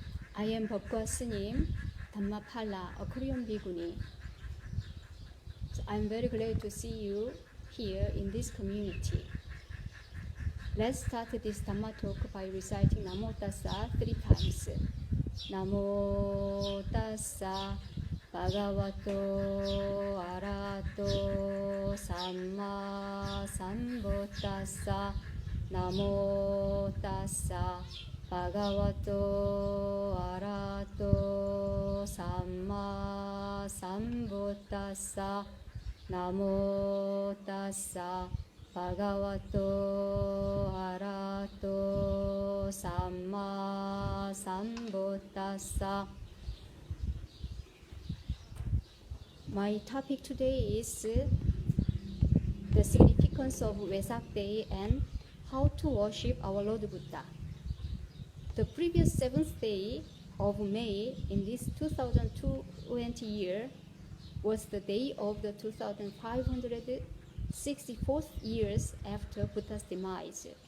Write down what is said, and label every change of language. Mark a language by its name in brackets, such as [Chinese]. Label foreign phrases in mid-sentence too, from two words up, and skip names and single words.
[English] I am [Korean] 법과 스님, [English] Dhammapala, a Korean Bhikkhuni. So I'm very glad to see you here in this community. Let's start this Dhamma talk by reciting Namo Tassa 3 times. [Pali] Namo Tassa Bhagavato Arahato Samma Sambuddhassa. Namo Tassa Bhagavato Arahato Samma Sambuddhassa. Namo Tassa Bhagavato Arahato Samma Sambuddhassa. [English] My topic today is the significance of Wesak Day and how to worship our Lord Buddha. The previous 7th day of May in this 2020 year was the day of the 2564th years after Buddha's demise.